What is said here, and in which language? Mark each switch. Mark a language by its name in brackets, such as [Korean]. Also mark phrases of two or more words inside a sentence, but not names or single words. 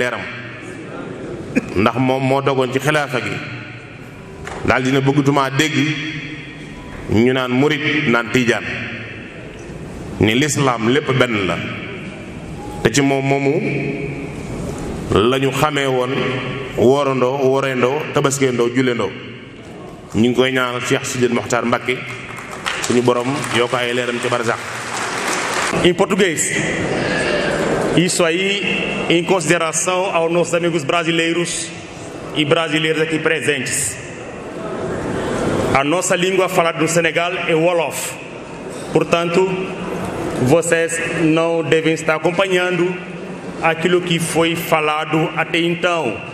[Wolof] leeram ndax moom moo dogoon ci xilaafa gi daal dina bëggatumaa dégg ñu naan murit naan tiijaan ni lislaam lépp benn la te ci moom moomu la ñu xamee woon woorandoo woreendoo tabaskeendoo julleendoo ñu ngi koy ñaanal Cheikh Sidil Mokhtar Mbacke suñu borom yoo ko ay leeram ci barzak. [Portuguese] Em português, isso aí em consideração aos nossos amigos brasileiros e brasileiros aqui presentes. A nossa língua falada no Senegal é Wolof. Portanto, vocês não devem estar acompanhando aquilo que foi falado até então.